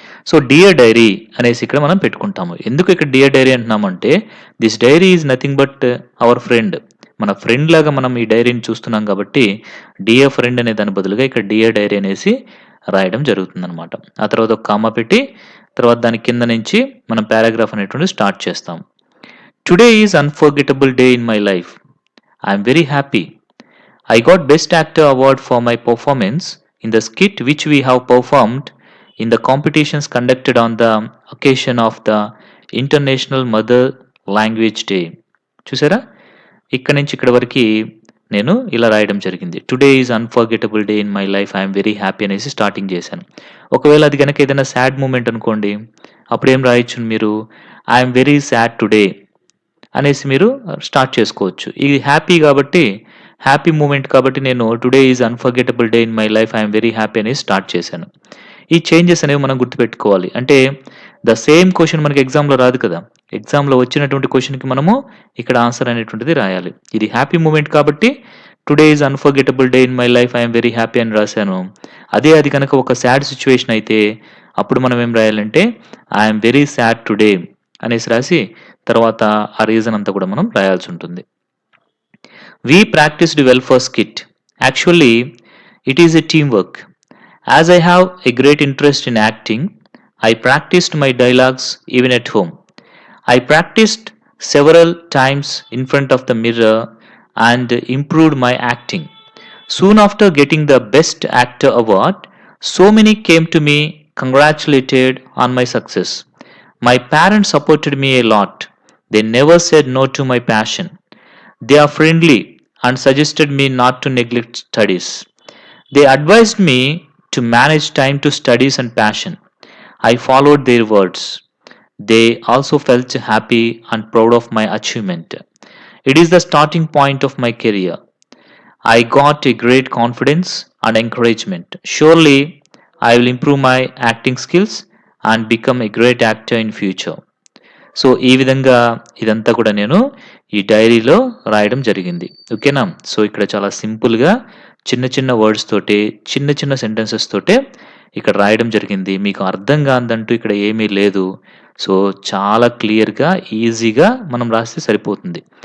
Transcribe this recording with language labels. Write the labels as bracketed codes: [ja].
[te] So, dear dairy అనేసి ఇక్కడ మనం పెట్టుకుంటాము. ఎందుకు ఇక్కడ dear dairy అంటున్నామంటే [en] This diary is nothing but our friend. [te] మన ఫ్రెండ్ లాగా మనం ఈ డైరీని చూస్తున్నాం కాబట్టి డియర్ ఫ్రెండ్ అనే దాని బదులుగా ఇక్కడ డియర్ డైరీ అనేసి రాయడం జరుగుతుందనమాట. ఆ తర్వాత ఒక కామా పెట్టి తర్వాత దాని కింద నుంచి మనం పారాగ్రాఫ్ అనేటువంటిది స్టార్ట్ చేస్తాం. [en] Today is unforgettable day in my life. I am very happy. I got Best Actor award for my performance in the skit which we have performed in the competitions conducted on the occasion of the International Mother Language Day. [te] చూసారా? ఇక్కడి నుంచి ఇక్కడి వరకి నేను ఇలా రాయడం జరిగింది. [en] Today is unforgettable day in my life. I am very happy [te] అనేసి స్టార్టింగ్ చేశాను. ఒకవేళ అది గనక ఏదైనా సాడ్ మూమెంట్ అనుకోండి. అప్పుడేం రాయొచ్చు మీరు? [en] I am very sad today [te] అనేసి మీరు స్టార్ట్ చేసుకోవచ్చు. ఇది హ్యాపీ కాబట్టి హ్యాపీ మూమెంట్ కాబట్టి నేను [en] Today is unforgettable day in my life. I am very happy [te] అనేసి స్టార్ట్ చేశాను. ఈ చేంజెస్ అనేవి మనం గుర్తుపెట్టుకోవాలి. అంటే ద సేమ్ క్వెషన్ మనకి ఎగ్జామ్‌లో రాదు కదా! ఎగ్జామ్‌లో వచ్చినటువంటి క్వెషన్‌కి మనము ఇక్కడ ఆన్సర్ అనేటువంటిది రాయాలి. ఇది హ్యాపీ మూమెంట్ కాబట్టి [en] Today is unforgettable day in my life. I am very happy [te] అని రాశాను. అదే అది కనుక ఒక సాడ్ సిట్యుయేషన్ అయితే అప్పుడు మనం ఏం రాయాలంటే [en] I am very sad today [te] అనేసి రాసి తర్వాత ఆ రీజన్ అంతా కూడా మనం రాయాల్సి ఉంటుంది. [en] We practiced well for skit. Actually, it is a teamwork. As I have a great interest in acting, I practiced my dialogues even at home. I practiced several times in front of the mirror and improved my acting. Soon after getting the Best Actor award, so many came to me, congratulated on my success. My parents supported me a lot. They never said no to my passion. They are friendly and suggested me not to neglect studies. They advised me to manage time to studies and passion. I followed their words. They also felt happy and proud of my achievement. It is the starting point of my career. I got a great confidence and encouragement. Surely I will improve my acting skills and become a great actor in future. [te] So, ఈ విధంగా ఇదంతా కూడా నేను ఈ డైరీలో రాయడం జరిగింది. ఓకేనా? సో, ఇక్కడ చాలా సింపుల్‌గా చిన్న చిన్న వర్డ్స్ తోటి, చిన్న చిన్న సెంటెన్సెస్ తోటే ఇక్కడ రాయడం జరిగింది. మీకు అర్థం కానిదంటూ ఇక్కడ ఏమీ లేదు. సో, చాలా క్లియర్‌గా, ఈజీగా మనం రాస్తే సరిపోతుంది.